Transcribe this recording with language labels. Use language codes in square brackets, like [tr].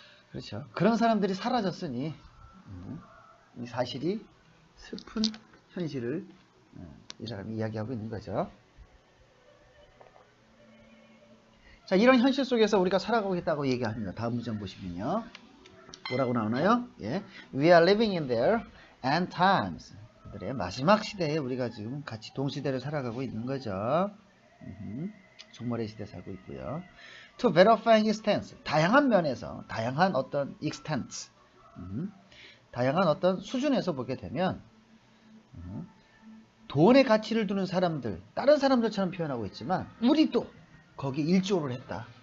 [ko] 그렇죠. 그런 사람들이 사라졌으니 이 사실이 슬픈 현실을 이 사람이 이야기하고 있는 거죠. 자, 이런 현실 속에서 우리가 살아가고 있다고 얘기합니다. 다음 문장 보시면요. 뭐라고 나오나요? 예. [en] We are living in their end times. [ko] 그들의 마지막 시대에 우리가 지금 같이 동시대를 살아가고 있는 거죠. 종말의 시대에 살고 있고요. [en] To verifying extents. [ko] 다양한 면에서, 다양한 어떤 extents. 다양한 어떤 수준에서 보게 되면 돈의 가치를 두는 사람들, 다른 사람들처럼 표현하고 있지만 우리도 거기 일조를 했다.